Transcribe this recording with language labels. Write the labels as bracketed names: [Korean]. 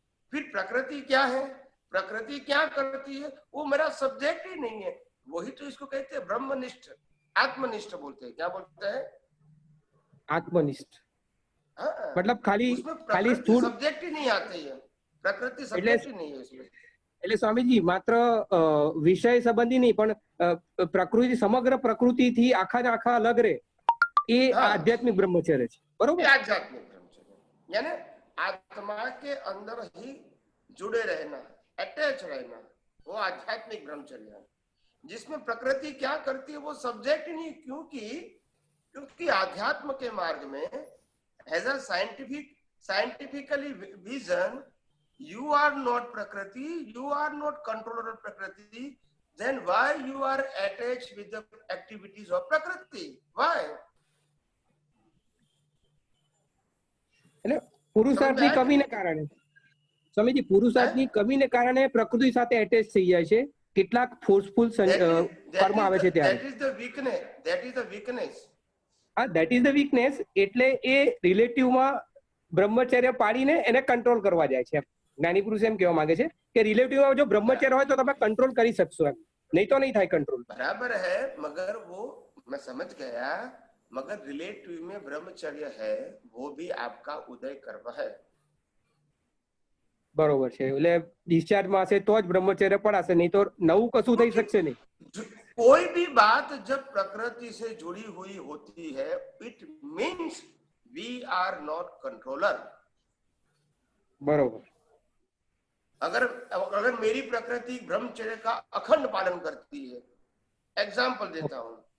[Hindi] फिर प्रकृति क्या है, प्रकृति क्या करती है, वो मेरा सब्जेक्ट ही नहीं है। वही तो इसको कहते हैं ब्रह्मनिष्ठ, आत्मनिष्ठ बोलते हैं। क्या बोलते हैं? आत्मनिष्ठ। हाँ, मतलब खाली स्थूल सब्जेक्ट ही नहीं आते है, प्रकृति सब्जेक्ट ही नहीं है इसमें। [Gujarati] એટલે સ્વામીજી માત્ર વિષય સંબંધી નહીં, પણ પ્રકૃતિ, સમગ્ર પ્રકૃતિથી આખા ને આખા અલગ રહે, એ આધ્યાત્મિક બ્રહ્મચર્ય છે, બરોબર? [Hindi] आध्यात्मिक ब्रह्मचर्य यानी आत्मा के अंदर ही जुड़े रहना, अटैच रहना, वो आध्यात्मिक ब्रह्मचर्य है। जिसमें प्रकृति क्या करती है वो सब्जेक्ट ही नहीं, क्योंकि आध्यात्म के मार्ग में as a scientifically vision, [English] you are not prakriti, you are not controller of prakriti, then why you are attached with the activities of prakriti? Why? [Gujarati] એટલે પુરુષાર્થની કમીને કારણે, સ્વામીજી, પુરુષાર્થની કમીને કારણે પ્રકૃતિ સાથે એટેચ થઈ જાય છે, કેટલાક ફોર્સફુલ કર્મ આવે છે ત્યારે [English] that is the weakness, that is the weakness. [Gujarati] હા [English] that is the weakness, [Gujarati] એટલે એ રિલેટિવમાં બ્રહ્મચર્ય પાડીને એને કંટ્રોલ કરવા જાય છે. જ્ઞાની પુરુષ એમ કહેવા માંગે છે કે રિલેટિવમાં જો બ્રહ્મચર્ય હોય તો તમે કંટ્રોલ કરી શકશો, એમ [Hindi] नहीं तो नहीं था कंट्रोल. बराबर है, मगर वो मैं समझ गया, मगर रिलेटिव में ब्रह्मचर्य है वो भी आपका उदय कर्म है. [Gujarati] बरोबर છે, એટલે ડિસ્ચાર્જ માં હશે તો જ બ્રહ્મચર્ય પડાશે, નહીં તો નવું કશું થઈ શકશે નહીં. [Hindi] कोई भी बात जब प्रकृति से जुड़ी हुई होती है, [English] It means we are not controller. [Hindi] बरोबर. अगर मेरी प्रकृति ब्रह्मचर्य का अखंड पालन करती है, एग्जाम्पल देता हूं,